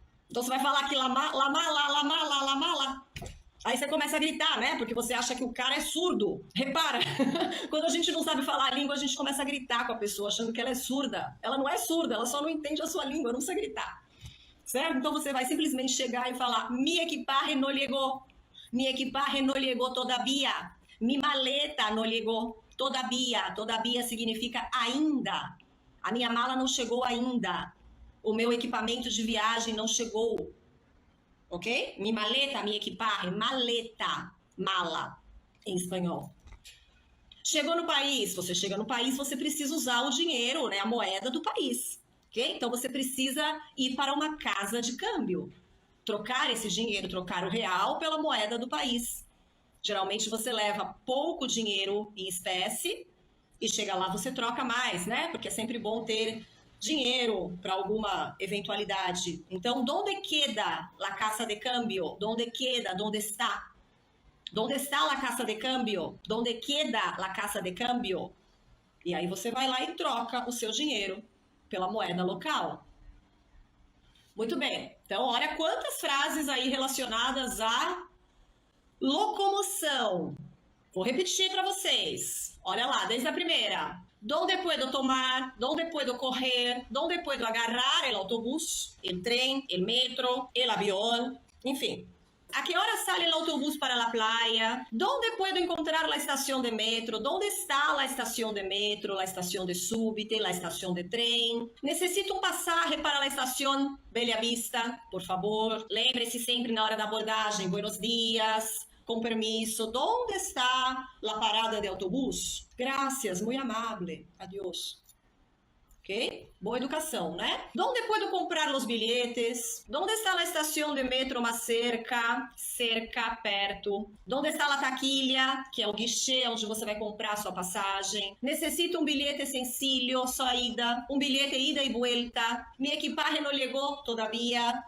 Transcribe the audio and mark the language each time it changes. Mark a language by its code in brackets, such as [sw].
[pt] Então você vai falar que la mala. Aí você começa a gritar, né? Porque você acha que o cara é surdo. Repara, quando a gente não sabe falar a língua, a gente começa a gritar com a pessoa, achando que ela é surda. Ela não é surda, ela só não entende a sua língua, não precisa gritar. Certo? Então você vai simplesmente chegar e falar: [es] mi equipaje no llegó. Mi equipaje no llegó todavía. Mi maleta no llegó todavía. [pt] Todavía significa ainda. A minha mala não chegou ainda. O meu equipamento de viagem não chegou. Ok? [es] Mi maleta, mi equipaje. [pt] Maleta. Mala. Em espanhol. Chegou no país. Você chega no país, você precisa usar o dinheiro, né? A moeda do país. Ok? Então você precisa ir para uma casa de câmbio. Trocar esse dinheiro, trocar o real pela moeda do país. Geralmente você leva pouco dinheiro em espécie e chega lá você troca mais, né? Porque é sempre bom ter dinheiro para alguma eventualidade. [es] Então, ¿dónde queda la casa de cambio? ¿Dónde queda? ¿Dónde está? ¿Dónde está la casa de cambio? ¿Dónde queda la casa de cambio? [pt] E aí você vai lá e troca o seu dinheiro pela moeda local. Muito bem. Então, olha quantas frases aí relacionadas à locomoção. Vou repetir para vocês. Olha lá, desde a primeira. [es] ¿Dónde puedo tomar? ¿Dónde puedo correr? ¿Dónde puedo agarrar el autobús, el tren, el metro, el avión? Enfim. ¿A qué hora sale el autobús para la playa? ¿Dónde puedo encontrar la estación de metro? ¿Dónde está la estación de metro, la estación de súbite, la estación de tren? Necesito un pasaje para la estación Bella Vista, por favor. [pt] Lembre-se sempre na hora da abordagem. [es] Buenos dias, com permiso. ¿Dónde está la parada de autobús? Gracias, muy amable. Adiós. Ok? [pt] Boa educação, né? [es] ¿Dónde puedo comprar los billetes? ¿Dónde está la estación de metro más cerca? Cerca, [pt] perto. [es] ¿Dónde está la taquilha? [pt] Que é o guichê onde você vai comprar a sua passagem. [es] Necesito [pt] um bilhete sencillo, só ida. Um bilhete ida e vuelta. [es] Mi equipaje no llegó todavía.